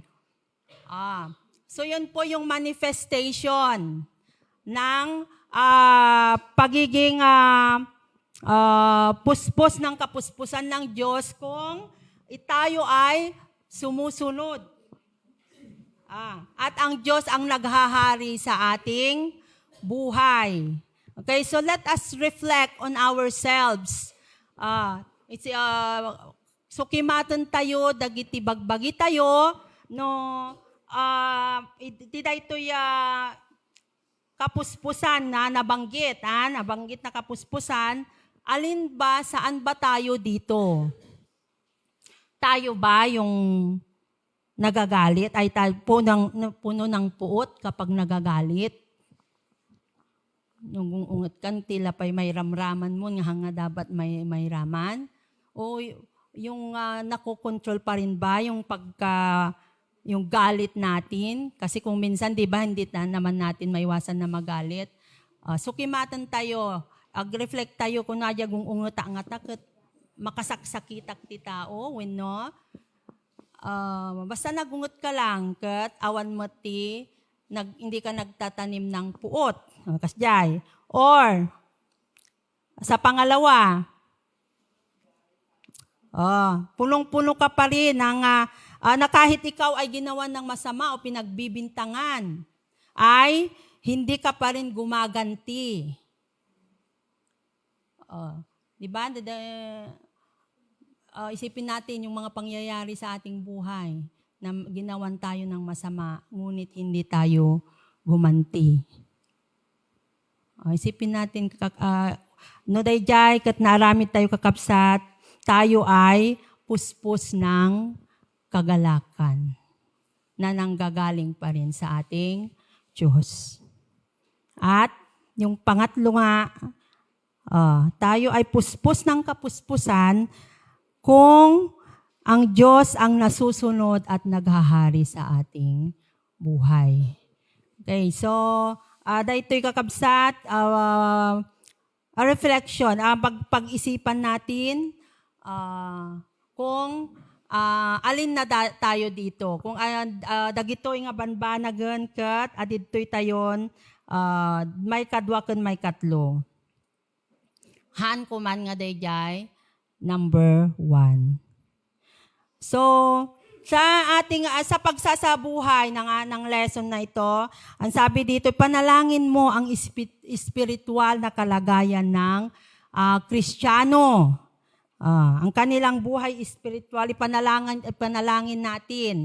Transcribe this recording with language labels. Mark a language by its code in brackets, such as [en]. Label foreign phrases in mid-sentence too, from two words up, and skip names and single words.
[tl] So yun po yung manifestation ng pagiging puspos ng kapuspusan ng Diyos kung tayo ay sumusunod. At ang Diyos ang naghahari sa ating buhay. [en] Okay, so let us reflect on ourselves. [ilo] Sukimatan tayo, dagiti bagbagi tayo, no, [tl] ito'y kapuspusan na nabanggit na kapuspusan, alin ba, saan ba tayo dito? Tayo ba yung nagagalit? Ay tayo puno ng puot kapag nagagalit? [ilo] Nung ungat kan, tila pa'y may ramraman mo, nga dapat may raman? [tl] O yung nakokontrol pa rin ba yung yung galit natin? Kasi kung minsan, di ba, hindi naman natin maiwasan na magalit. [ilo] Sukimatan tayo, ag-reflect tayo kung nadya kung ungat-angat makasaksakitak ti tao, when no? Basta nagungot ka lang, kat awan mo ti, [tl] hindi ka nagtatanim ng puot. [ilo] Kasjay. [tl] Or, sa pangalawa, punong-puno ka pa rin na kahit ikaw ay ginawa ng masama o pinagbibintangan, ay hindi ka pa rin gumaganti. Diba? Isipin natin yung mga pangyayari sa ating buhay na ginawan tayo ng masama, ngunit hindi tayo gumanti. Isipin natin, [ilo] no dayjay, kat naarami tayo kakapsat, [tl] tayo ay puspos ng kagalakan na nanggagaling pa rin sa ating Diyos. At yung pangatlo nga, tayo ay puspos ng kapuspusan kung ang Diyos ang nasusunod at naghahari sa ating buhay. Okay, so dahito'y kakabsat, a reflection, pag-isipan natin kung alin na tayo dito. [ilo] Kung dagito'y nga banbanagan kat, adito'y tayon, may kadwa kan may katlo. Han kuman nga dayjay, number 1. [tl] So, sa pagsasabuhay ng lesson na ito, ang sabi dito, panalangin mo ang espiritual na kalagayan ng Kristiyano. Ang kanilang buhay espiritual, ipanalangin natin.